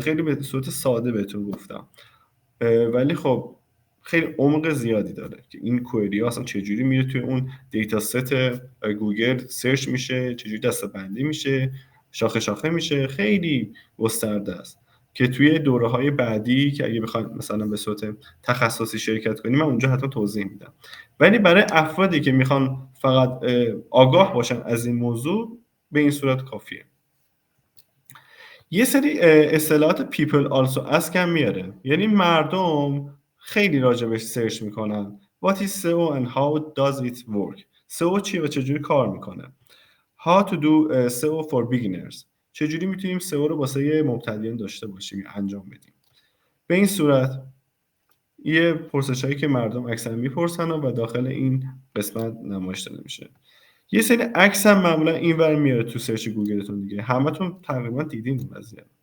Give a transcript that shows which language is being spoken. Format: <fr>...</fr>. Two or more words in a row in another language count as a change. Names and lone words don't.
<fa>خیلی به صورت ساده بهتون گفتم ولی خب خیلی عمق زیادی داره که این کوئری ها اصلا چجوری میره توی اون</fa> <en>data set</en> <fa>گوگل سرچ میشه، چجوری دسته‌بندی میشه، شاخه شاخه میشه، خیلی گسترده است که توی دوره‌های بعدی که اگه بخواید مثلا به صورت تخصصی شرکت کنیم من اونجا حتما توضیح میدم. ولی برای افرادی که میخوان فقط آگاه باشن از این موضوع به این صورت کافیه. یه سری اصطلاحات</fa> <en>people also ask</en> <fa>هم میاره، یعنی مردم خیلی راجبش سرچ میکنن</fa> <en>what is SEO and how does it work.</en> <fa>SEO چیه و چجوری کار میکنه.</fa> <en>how to do SEO for beginners،</en> <fa>چجوری میتونیم SEO رو واسه مبتدیان داشته باشیم یا انجام بدیم. به این صورت یه پرسش هایی که مردم اکثر میپرسن و داخل این قسمت نمایش داده میشه. یه سری عکس هم معمولا اینور میاره تو سرچ گوگلتون دیگه، همتون تقریبا دیدین این قضیه.</fa>